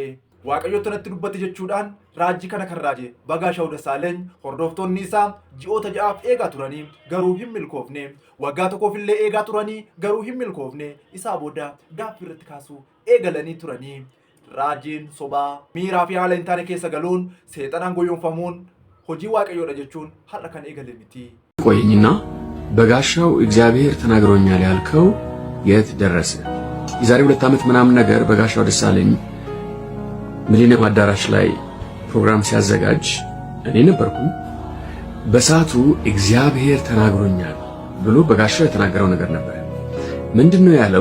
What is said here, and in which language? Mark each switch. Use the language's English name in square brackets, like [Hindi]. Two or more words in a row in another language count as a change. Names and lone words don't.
[Oromo] Waaqayyoon natti dubbate jechuudhaan raajii kana kan raaje Bagaashaaw Dassaaleny hordoftoonni isaa ji'oota ja'aaf eegaa turanii garuu hin milkoofne waggaa tokkoofillee eegaa turanii garuu hin milkoofne isaa booda gaaffii irratti kaasuu eegalanii turanii raajiin sobaa miiraa fi haala hin taane keessa galuun seexanaan goyoonfamuun hojii Waaqayyoodha jechuun har'a kan eegale miti. [Amharic] ቆይኝና በጋሻው እግዚአብሔር ተናግሮኛል ያልከው የት ደረሰ? የዛሬ 2 ዓመት ምናምን ነገር በጋሻው ደሳለኝ ሚሊኒየም አዳራሽ ላይ ፕሮግራም ሲያዘጋጅ እኔ ነበርኩ። በሰዓቱ እግዚአብሔር ተናግሮኛል ብሎ በጋሻው የተናገረው ነገር ነበር። ምንድነው ያለው?